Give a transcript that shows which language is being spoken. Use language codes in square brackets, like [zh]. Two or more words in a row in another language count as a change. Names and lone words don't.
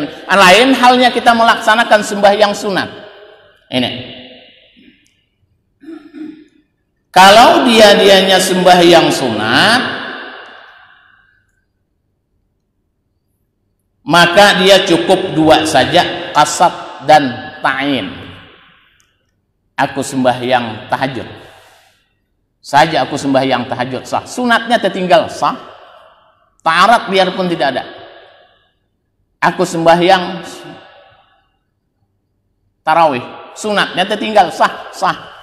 [bjn] Lain halnya kita melaksanakan sembahyang sunat. Ini. Kalau dianya sembahyang sunat, maka dia cukup 2 saja, qasad dan ta'in. Aku sembahyang tahajud saja, aku sembahyang tahajud sah. Sunatnya tertinggal sah. Ta'arat biarpun tidak ada. Aku sembahyang tarawih, sunatnya tertinggal, sah.